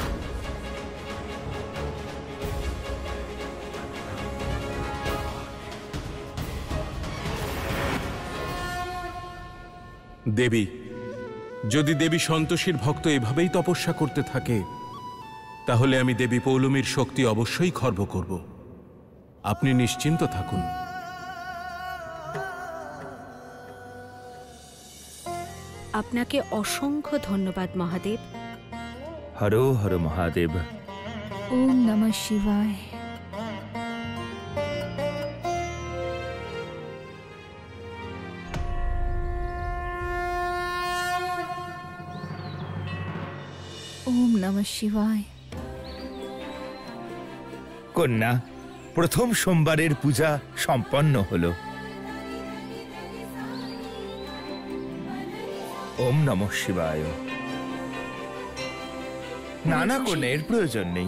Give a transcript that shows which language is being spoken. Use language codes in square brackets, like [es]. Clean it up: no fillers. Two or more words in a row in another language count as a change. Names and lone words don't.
[bn] দেবী, যদি দেবী সন্তোষীর ভক্ত এভাবেই তপস্যা করতে থাকে, তাহলে আমি দেবী পৌলমীর শক্তি অবশ্যই খর্ব করব। আপনি নিশ্চিন্ত থাকুন। আপনাকে অসংখ্য ধন্যবাদ মহাদেব। হর হর মহাদেব। [sa] ওম নমঃ শিবায়। ওম নমঃ শিবায়। [bn] কন্যা, প্রথম সোমবারের পূজা সম্পন্ন হলো। [sa] ওম নমঃ শিবায়। [bn] নানা কন্যা, এর প্রয়োজন নেই।